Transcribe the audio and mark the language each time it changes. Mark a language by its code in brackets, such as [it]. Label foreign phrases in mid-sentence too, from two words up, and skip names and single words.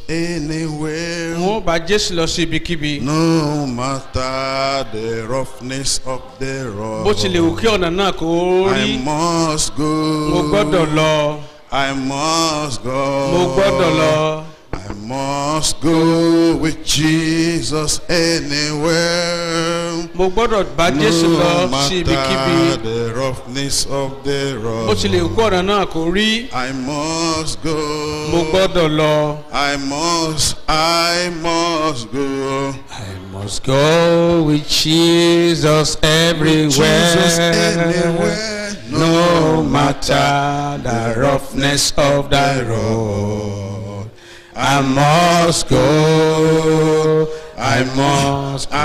[en] anywhere. [yo] Wọ́n bá Jésù lọ sí ibikíbi. [en] No matter the roughness of the road. [yo] Bó tilẹ̀ wù kí ọ̀nà náà kó rí. [en] I must go. [yo] Mo gbọ́dọ̀ lọ. [en] I must go. [yo] Mo gbọ́dọ̀ lọ. [en] I must go with Jesus anywhere. [yo] Mo gbọ́dọ̀ bá Jésù lọ sí ibikíbi. [en] No matter the roughness of the road. [yo] Bó tilẹ̀ wù kí ọ̀nà náà kó rí. [en] I must go. [yo] Mo gbọ́dọ̀ lọ. [en] I must go. I must go with Jesus everywhere. Jesus anywhere. No matter the roughness of the road. I must go. I must go.